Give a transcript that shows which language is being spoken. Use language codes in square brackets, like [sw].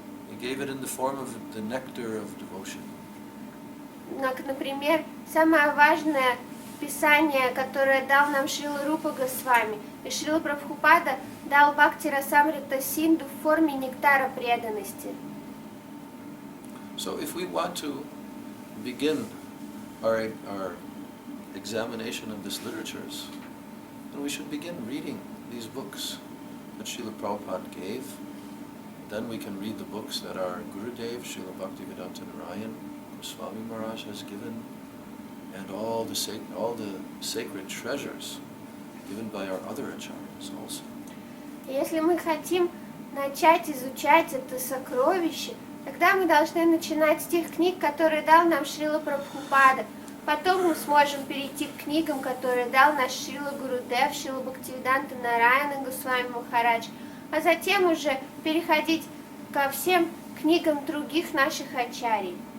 [en] He gave it in the form of the nectar of devotion. [ru] Например, самое важное писание, которое дал нам Шрила Рупа Госвами, и Шрила Прабхупада дал Бхакти Расамрита Синду в форме нектара преданности. [en] So if we want to begin our examination of this literatures, then we should begin reading these books that Srila Prabhupada gave. Then we can read the books that our Gurudev, Srila Bhaktivedanta Narayan Swami Maharaj has given, and all the sacred treasures given by our other acharyas also. [ru] Если мы хотим начать изучать это сокровище, тогда мы должны начинать с тех книг, которые дал нам Шрила Прабхупада. Потом мы сможем перейти к книгам, которые дал наш Шрила Гурудев, Шрила Бхактивиданта Нараяна Госвами Махарадж, а затем уже переходить ко всем книгам других наших ачарий.